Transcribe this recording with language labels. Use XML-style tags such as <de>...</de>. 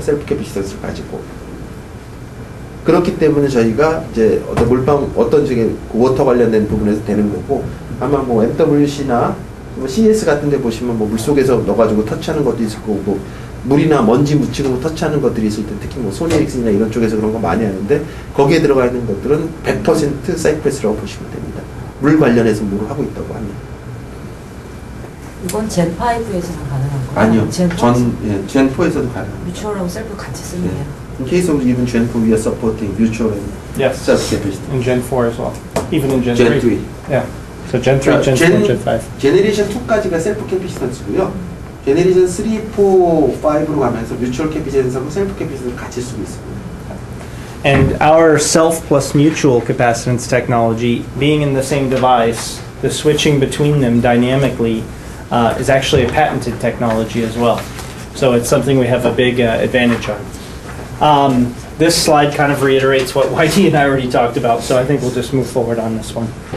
<ko>셀프 캐패시턴스를 가지고. 그렇기 때문에 저희가 이제 어떤 저기 워터 관련된 부분에서 되는 거고 아마 뭐 MWC나 뭐 CS 같은 데 보시면 뭐 물속에서 넣어가지고 터치하는 것도 있을 거고 뭐 물이나 먼지 묻히고 터치하는 것들이 있을 때 특히 뭐 소니 엑슨이나 이런 쪽에서 그런 거 많이 하는데 거기에 들어가 있는 것들은 100% 사이프레스라고 보시면 됩니다. 물 관련해서 뭐를 하고 있다고 합니다. 이건 젠5에서는 가능한 거예요? 아니요. 젠4? 젠4에서도 가능합니다. 뮤추얼하고 셀프 같이 쓰는 거예요?</ko> <en>In case of even Gen 4, we are supporting mutual and Yes. self-capacity. In Gen 4 as well. Even in Gen, Gen 3. Yeah. So Gen 3, Gen 4, Gen 5.</en> <ko>제네레이션 2까지가 셀프 캐피시턴스고요. 제네레이션 3, 4, 5로 가면서 뮤추얼 캐피센스하고 셀프 캐피센스를 같이 쓰고 있습니다.</ko> <en>And our self plus mutual capacitance technology, being in the same device, the switching between them dynamically is actually a patented technology as well. So it's something we have a big advantage on. This slide kind of reiterates what YT and I already talked about, so I think we'll just move forward on this one.</en>